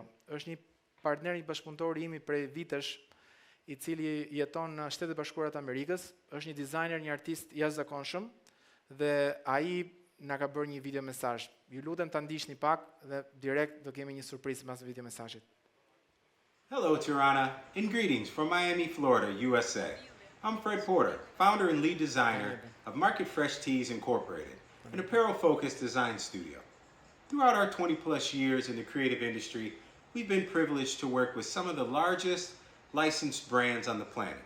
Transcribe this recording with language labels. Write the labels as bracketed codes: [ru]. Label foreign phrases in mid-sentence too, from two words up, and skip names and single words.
[sq] Është një partner, një bashkëpunëtor im prej vitesh, i cili jeton në Shtetet e Bashkuara të Amerikës, është një dizajner, një artist jashtëzakonshëm dhe ai na ka bërë një video mesazh. Ju lutem ta ndiqni pak dhe direkt do kemi një surprizë pas video mesazhit. [en] Hello, Tirana, and greetings from Miami, Florida, USA. I'm Fred Porter, founder and lead designer of Market Fresh Tees Incorporated, an apparel-focused design studio. Throughout our 20-plus years in the creative industry, we've been privileged to work with some of the largest licensed brands on the planet.